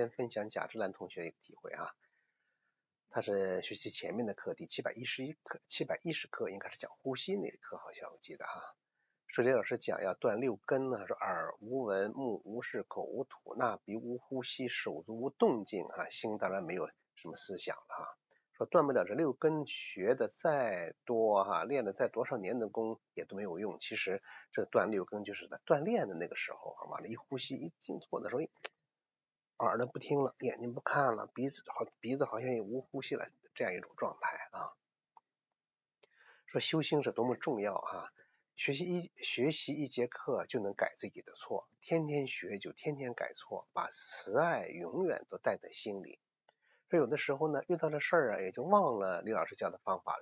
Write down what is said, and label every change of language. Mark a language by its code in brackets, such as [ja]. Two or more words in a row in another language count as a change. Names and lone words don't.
[zh] 先分享贾志蘭同学的一个體會啊，他是學習前面的課第711課710課，應該是講呼吸那一課，好像我記得啊。說李老師講要斷六根呢，說耳無聞，目無視，口無吐納，鼻無呼吸，手足無動靜啊，心當然沒有什麼思想了啊。說斷不了這六根，學的再多哈，練了再多少年的功也都沒有用。其實這斷六根就是在鍛鍊的那個時候啊，完了一呼吸一靜坐的時候，耳朵不聽了，眼睛不看了，鼻子好像也無呼吸了，這樣一種狀態啊。說修心是多麼重要啊！學習一節課就能改自己的錯，天天學就天天改錯，把慈愛永遠都帶在心裡。說有的時候呢，遇到了事兒啊，也就忘了李老師教的方法。